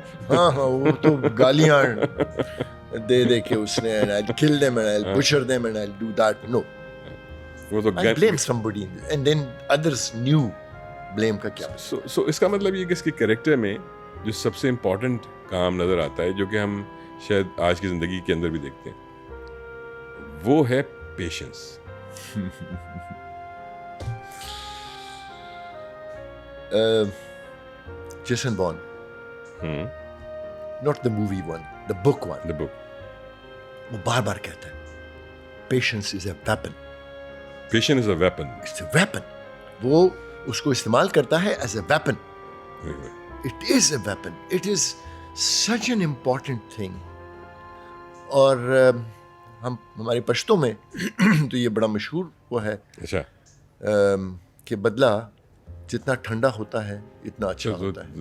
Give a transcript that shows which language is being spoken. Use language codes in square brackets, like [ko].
[ur] وہ تو گالیاں دے دے کے اس نے [en] I'll kill them and I'll butcher them and I'll do that. No. [ur] وہ تو [en] I blame somebody and then others knew blame [ur] کا کیا. So اس کا مطلب یہ کہ اس کے کریکٹر میں جو سب سے امپورٹنٹ کام نظر آتا ہے جو کہ ہم شاید آج کی زندگی کے اندر بھی دیکھتے ہیں, وہ ہے patience. [en] Jason Bourne. Not the movie one, the book one. The book. [ur] وہ بار بار کہتا ہے [en] patience is a weapon. Patience is a weapon. It's a weapon. [ur] وہ اس کو استعمال کرتا ہے [en] as a weapon. It is a weapon. It is such an important thing. [ur] اور ہمارے پشتوں میں تو یہ بڑا مشہور وہ ہے کہ بدلہ جتنا ٹھنڈا ہوتا ہے اتنا اچھا ہوتا ہے.